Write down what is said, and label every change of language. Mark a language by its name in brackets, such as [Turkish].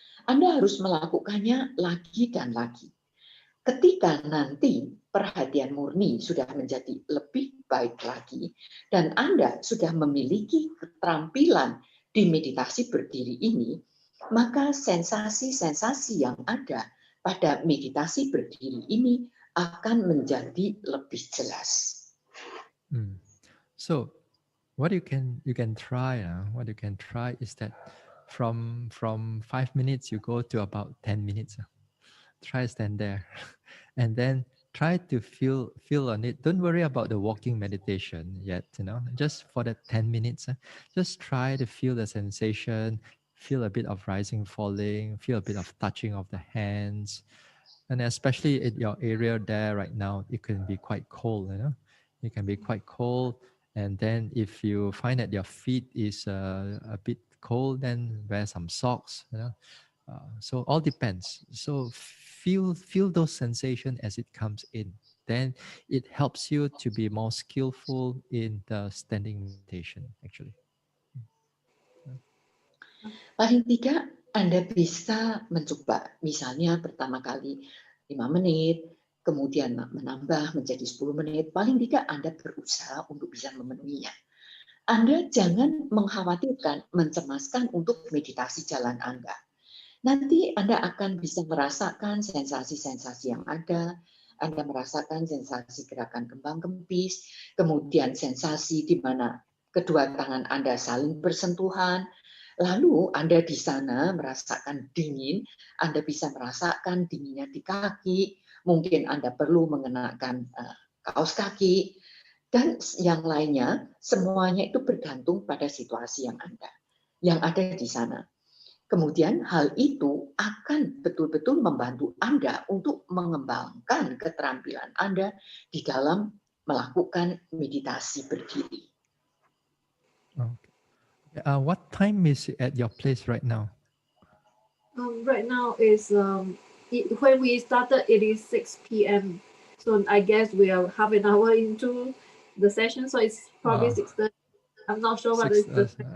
[Indonesian] Anda harus melakukannya lagi dan lagi. Ketika nanti perhatian murni sudah menjadi lebih baik lagi, dan Anda sudah memiliki keterampilan di meditasi berdiri ini, maka sensasi-sensasi yang ada pada meditasi berdiri ini akan menjadi lebih jelas. [English] So what you can try, what you can try is that from 5 minutes you go to about 10 minutes. Try stand there, and then try to feel on it. Don't worry about the walking meditation yet. Just for that 10 minutes, just try to feel the sensation. Feel a bit of rising, falling. Feel a bit of touching of the hands, and especially in your area there right now, it can be quite cold. It can be quite cold. And then if you find that your feet is a bit cold, then wear some socks. So all depends. So feel those sensations as it comes in. Then it helps you to be more skillful in the standing meditation. Actually. [Indonesian] Paling tidak Anda bisa mencoba, misalnya pertama kali 5 menit, kemudian menambah menjadi 10 menit, paling tidak Anda berusaha untuk bisa memenuhinya. Anda jangan mengkhawatirkan, mencemaskan untuk meditasi jalan Anda. Nanti Anda akan bisa merasakan sensasi-sensasi yang ada, Anda merasakan sensasi gerakan kembang kempis, kemudian sensasi di mana kedua tangan Anda saling bersentuhan, lalu Anda di sana merasakan dingin, Anda bisa merasakan dinginnya di kaki, mungkin Anda perlu mengenakan kaos kaki, dan yang lainnya, semuanya itu bergantung pada situasi yang ada di sana. Kemudian hal itu akan betul-betul membantu Anda untuk mengembangkan keterampilan Anda di dalam melakukan meditasi berdiri. [English] Okay. What time is it at your place right now? Right now is when we started, it is 6 p.m. So I guess we are half an hour into the session, so it's probably 6:30. I'm not sure what is the.